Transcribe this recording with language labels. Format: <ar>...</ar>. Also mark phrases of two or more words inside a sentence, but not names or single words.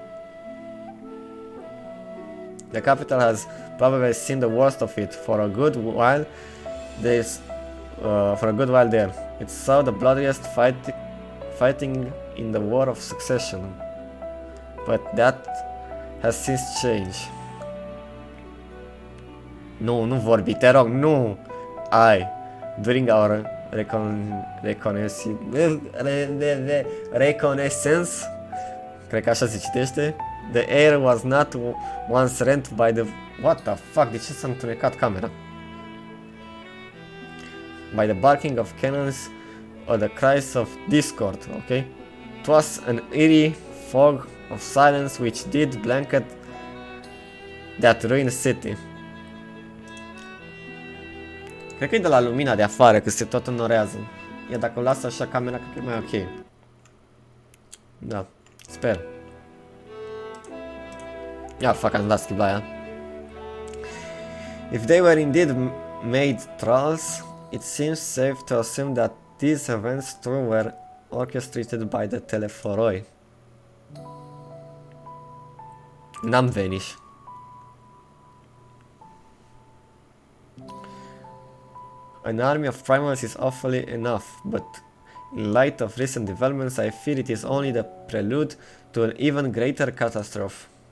<en>The capital has probably seen the worst of it for a good while. there. It saw the bloodiest fighting in the War of Succession, but that has since changed.</en> <ro>Nu vorbi, te rog, nu!</ro> <en>During our reconnaissance,</en> <ro>cred că așa se citește,</ro> <en>the air was not once rent by the... What the fuck,</en> <ro>de ce s-a întunecat camera?</ro> <en>By the barking of cannons or the cries of discord, okay? 'Twas an eerie fog of silence which did blanket that ruined city.</en> <ro>Cred că e de la lumina de afară, că se tot înnorează. Iar dacă o las așa camera, cred că e mai ok. Da, sper. Ia, fac, am dat skip la ea.</ro> <en>If they were indeed made trolls, it seems safe to assume that these events too were orchestrated by the Teleforoi.</en> <ro>N-am vanish.</ro> <en>An army of primals is awfully enough, but in light of recent developments, I fear it is only the prelude to an even greater catastrophe.</en>